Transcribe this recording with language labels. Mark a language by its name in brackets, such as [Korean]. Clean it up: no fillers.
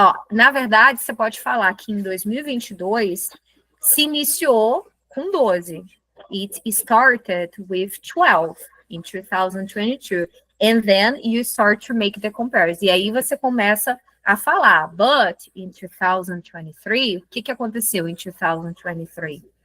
[Portuguese] Na verdade, você pode falar que em 2022 se iniciou com 12. [English] It started with 12 in 2022. And then you start to make the comparison. [Portuguese] E aí você começa a falar, [English] but in 2023, [Portuguese] o que aconteceu em 2023?